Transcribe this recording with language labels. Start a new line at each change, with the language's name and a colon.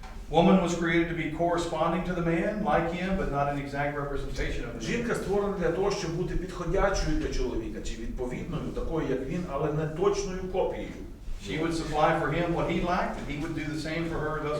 English: Woman was created to be corresponding to the man, like him, but not an exact representation of him.
Ukrainian: Жінка створена для того, щоб бути підходячою для чоловіка, чи відповідною, такою, як він, але не точною копією.
English: She would supply for him what he lacked, and he would do the same for her, thus